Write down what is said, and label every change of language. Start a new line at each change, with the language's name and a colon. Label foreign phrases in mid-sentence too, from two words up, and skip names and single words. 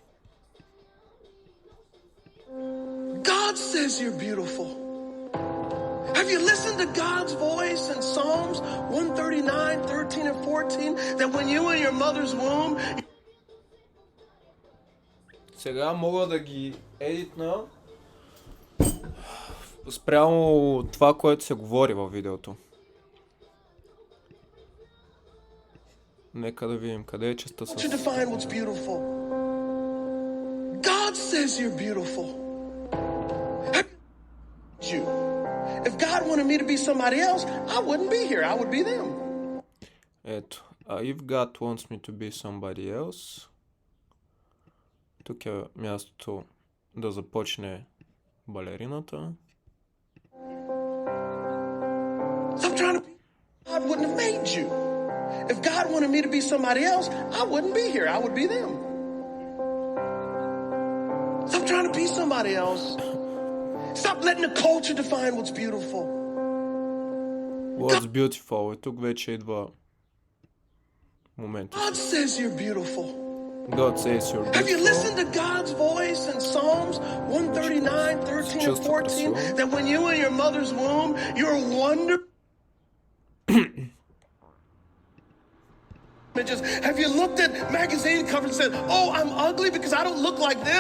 English: God says you're beautiful. Have you listened to God's voice in Psalms 139, 13 and 14? That when you were in your mother's womb...
Bulgarian: Сега мога да ги едитна спрямо това, което се говори във видеото. Нека да видим къде е частта с...
English: define what's beautiful. God says you're beautiful. You. If God wanted me to be somebody else, I wouldn't be here. I would be them.
Bulgarian: Ето.
English: If God wants me to be somebody else...
Bulgarian: Тук е мястото да започне балерината.
English: Stop trying to be... God wouldn't have made you. If God wanted me to be somebody else, I wouldn't be here. I would be them. Stop trying to be somebody else. Stop letting the culture define what's beautiful. What's beautiful?
Bulgarian: И тук вече идва момента.
English: God says you're beautiful. God says you're beautiful. Have you listened to God's voice in Psalms 139, 13 and 14? That when you were in your mother's womb, you were wonderful. Have you looked at magazine covers and said, oh, I'm ugly because I don't look like them?